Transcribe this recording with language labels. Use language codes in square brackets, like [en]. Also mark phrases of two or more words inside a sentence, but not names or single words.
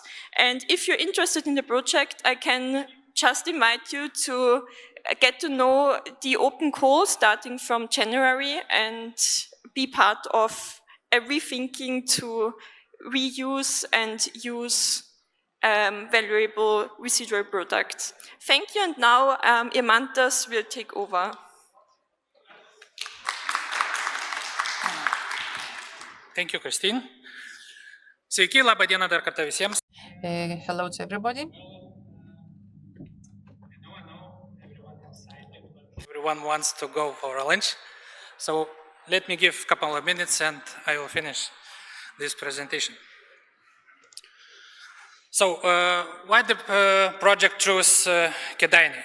[en] And if you're interested in the project, I can just invite you to get to know the open call starting from January and be part of rethinking to reuse and use valuable residual products. Thank you, and now Irmantas will take over. Thank you, Christine. [lt] Sveiki, laba diena dar kartą visiems. [en] Hello to everybody. Everyone wants to go for a lunch. So let me give a couple of minutes and I will finish this presentation. So why the project chose Kėdainiai?